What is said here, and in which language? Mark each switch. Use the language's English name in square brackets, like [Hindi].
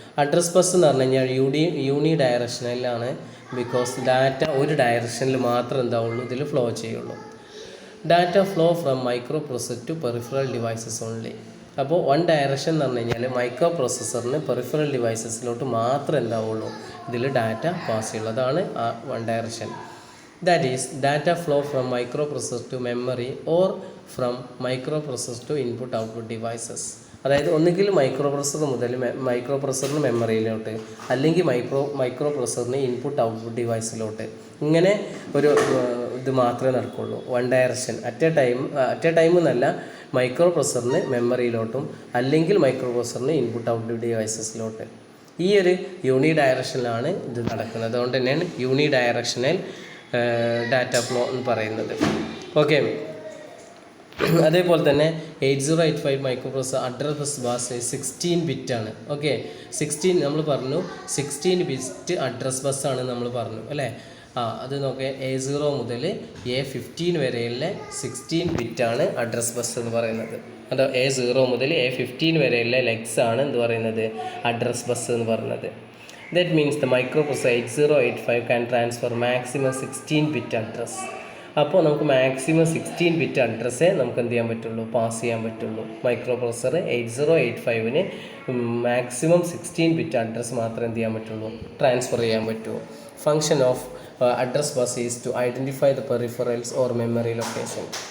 [Malayalam] Address bus എന്ന് പറഞ്ഞു കഴിഞ്ഞാൽ യൂണി ഡയറക്ഷനിലാണ്, ബിക്കോസ് ഡാറ്റ ഒരു ഡയറക്ഷനിൽ മാത്രം എന്താവുള്ളൂ, ഇതിൽ ഫ്ലോ ചെയ്യുള്ളൂ. [English] Data flow from microprocessor to peripheral devices only. [Malayalam] അപ്പോൾ വൺ ഡയറക്ഷൻ എന്ന് പറഞ്ഞു കഴിഞ്ഞാൽ മൈക്രോ പ്രോസസ്സറിന് പെറിഫറൽ ഡിവൈസസിലോട്ട് മാത്രമേ എന്താവുള്ളൂ ഇതിൽ ഡാറ്റ പാസ് ചെയ്യുള്ളൂ. അതാണ് ആ one direction. [English] That is, data flow from microprocessor to memory or from microprocessor to input output devices. [Malayalam] അതായത് ഒന്നുകിൽ മൈക്രോ പ്രോസസ്സർ മുതൽ മൈക്രോ പ്രോസസ്സറിന് മെമ്മറിയിലോട്ട്, അല്ലെങ്കിൽ മൈക്രോ പ്രോസസ്സറിന് ഇൻപുട്ട് ഔട്ട്പുട്ട് ഡിവൈസിലോട്ട്. ഇങ്ങനെ ഒരു ഇത് മാത്രമേ നടക്കുള്ളൂ. [English] one direction at a time [Malayalam] എന്നല്ല, മൈക്രോ പ്രോസസ്സറിന് മെമ്മറിയിലോട്ടും അല്ലെങ്കിൽ മൈക്രോ പ്രോസസ്സറിന് ഇൻപുട്ട് ഔട്ട്പുട്ട് ഡിവൈസസിലോട്ട്. ഈ ഒരു യൂണി ഡയറക്ഷനിലാണ് ഇത് നടക്കുന്നത്. അതുകൊണ്ട് തന്നെയാണ് യൂണി ഡയറക്ഷണൽ ഡാറ്റ ഫ്ലോ എന്ന് പറയുന്നത്. ഓക്കെ, അതേപോലെ തന്നെ 8085 micro processor address bus 16 ബിറ്റാണ്. Okay, 16 നമ്മൾ പറഞ്ഞു, 16 ബിറ്റ് അഡ്രസ് ബസ്സാണ് നമ്മൾ പറഞ്ഞു അല്ലേ. അത് നോക്കിയാൽ A0 മുതൽ A15 വരെയുള്ള 16 ബിറ്റാണ് അഡ്രസ് ബസ് എന്ന് പറയുന്നത്. അതോ A0 മുതൽ A15 വരെയുള്ള ലെഗ്സ് ആണ് എന്ത് പറയുന്നത്, അഡ്രസ് ബസ് എന്ന് പറയുന്നത്. [English] That means the microprocessor 8085 can transfer maximum 16 bit address. [Malayalam] അപ്പോൾ നമുക്ക് മാക്സിമം 16 ബിറ്റ് അഡ്രസ്സേ നമുക്ക് എന്ത് ചെയ്യാൻ പറ്റുള്ളൂ, പാസ് ചെയ്യാൻ പറ്റുള്ളൂ. Micro processor 8085-ന് maximum 16 bit address മാത്രമേ എന്ത് ചെയ്യാൻ പറ്റുള്ളൂ, ട്രാൻസ്ഫർ ചെയ്യാൻ പറ്റുള്ളൂ. [English] Function of address bus is to identify the peripherals or memory location.